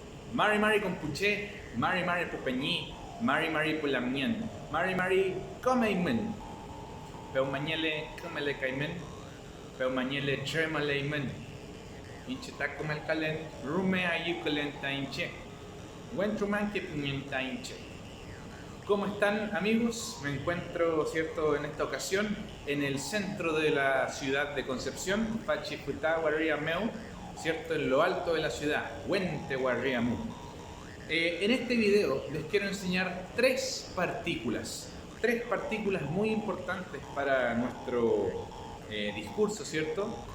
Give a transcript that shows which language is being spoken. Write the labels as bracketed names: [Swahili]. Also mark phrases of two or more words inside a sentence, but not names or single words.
[Mapuche] Mari Mari con puché, Mari Mari pupeñí, Mari Mari pulamien, Mari Mari comeimen, Peu mañele comele caimen, Peu mañele tremaleimen, Inchetacomal calen, Rume ayucalen tainche, Huentruman que tainche. [Spanish] ¿Cómo están, amigos? Me encuentro, ¿cierto?, en esta ocasión en el centro de la ciudad de Concepción, Pachiputahuariameu, ¿cierto?, en lo alto de la ciudad, Huentehuariameu. En este video les quiero enseñar tres partículas muy importantes para nuestro discurso, ¿cierto?